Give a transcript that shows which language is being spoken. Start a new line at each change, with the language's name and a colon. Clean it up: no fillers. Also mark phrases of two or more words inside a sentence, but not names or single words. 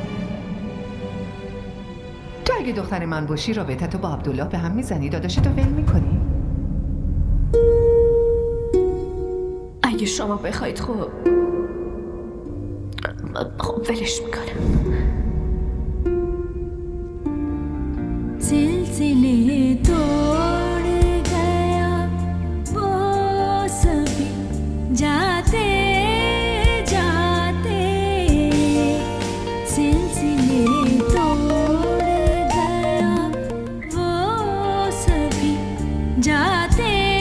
Persian: تو اگه دختر من باشی رابطتو با عبدالله به هم میزنی، داداشتو ول میکنی؟ اگه شما بخواید خب ولش میکنم.
Hindi: सिलसिले तोड़ गया वो सभी जाते जाते सिलसिले तोड़ गया वो सभी जाते